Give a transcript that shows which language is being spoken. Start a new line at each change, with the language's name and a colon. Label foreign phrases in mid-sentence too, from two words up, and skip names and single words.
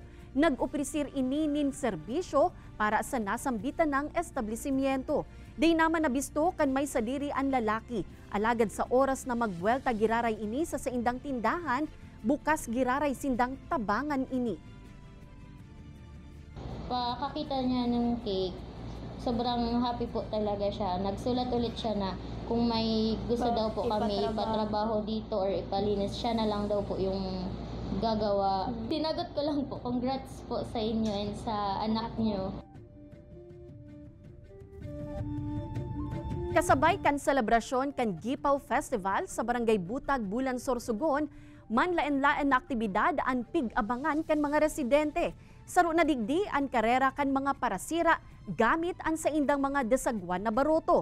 Bikol: Nag-opresir ini nin serbisyo para sa nasambitan ng establishmento. Di naman nabisto kan may sadiri ang lalaki. Alagad sa oras na magwelta giraray ini sa saindang tindahan, bukas giraray sindang tabangan ini.
Filipino: Pakakita niya ng cake, sobrang happy po talaga siya. Nagsulat ulit siya na kung may gusto daw po kami ipatrabaho dito or ipalinis, siya na lang daw po yung gagawa. Sinagot ko lang po, congrats po sa inyo and sa anak niyo.
Bikol: Kasabay kan selebrasyon kan Gipaw Festival sa Barangay Butag, Bulan, Sorsogon, manlaen-laen na aktibidad ang pig-abangan kan mga residente. Saro na digdi ang karera kan mga parasira gamit ang sa indang mga desagwan na baroto.